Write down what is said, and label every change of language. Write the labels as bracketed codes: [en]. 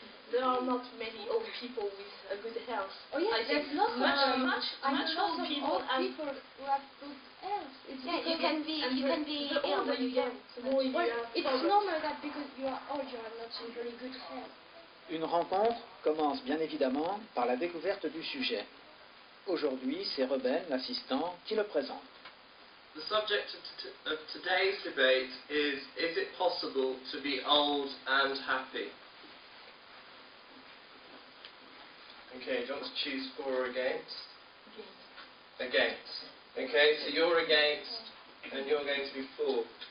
[en] There are not many old people with a good health. Oh yes, there's lots of much old people who have good health. You can be ill when you're young. It's normal that because you are old, you are not in very good health. [fr] Une rencontre commence bien évidemment par la découverte du sujet. Aujourd'hui, c'est Ruben, l'assistant, qui le présente. [en] The subject of today's debate is it possible to be old and happy? Okay, do you want to choose for or against? Against. Okay, so you're against and you're going to be for.